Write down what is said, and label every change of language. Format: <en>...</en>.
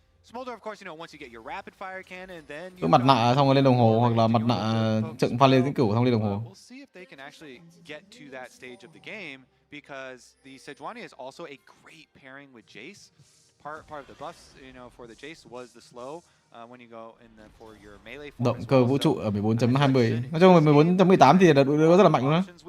<en>Smolder, of course, you know, once you get your rapid fire cannon, then</en> <vi>Cứ mặt nạ xong rồi lên đồng hồ, hoặc là mặt nạ trận pha lên vĩnh cửu xong lên đồng hồ.</vi> <en>We'll see if they can actually get to that stage of the game, because the Sejuani is also a great pairing with Jace. Part of the buffs, you know, for the Jace was the slow when you go in for your melee form.</en> <vi>Động cơ vũ trụ ở 14.20. Nói chung là 14.18 thì rất là mạnh luôn á.</vi>